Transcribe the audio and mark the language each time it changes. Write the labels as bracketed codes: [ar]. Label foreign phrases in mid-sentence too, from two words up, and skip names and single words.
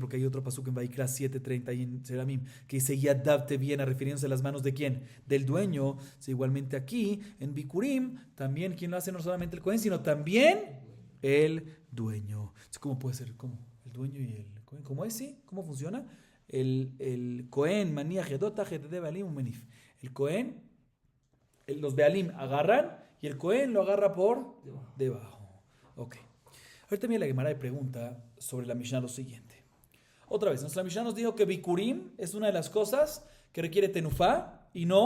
[es] Porque hay otro pasuk en Vaikra 7:30 y en Shelamim que dice [he] ידיו תביאינה, [es] refiriéndose a las manos de quién? Del dueño. Sí, igualmente aquí en Bikurim, también, ¿quién lo hace? No solamente el Cohen, sino también el dueño. ¿Cómo puede ser? ¿Cómo? El dueño y el Cohen. ¿Cómo es? ¿Sí? ¿Cómo funciona? El Cohen, [he] מניח ידו תחת ידי בעלים ומניף. [es] El Cohen, los bealim agarran y el Cohen lo agarra por debajo. Ok. Ahorita viene la Gemara y pregunta sobre la Mishnah lo siguiente. Otra vez, nuestra Mishnah nos dijo que Bikurim es una de las cosas que requiere tenufá y no Hagasha.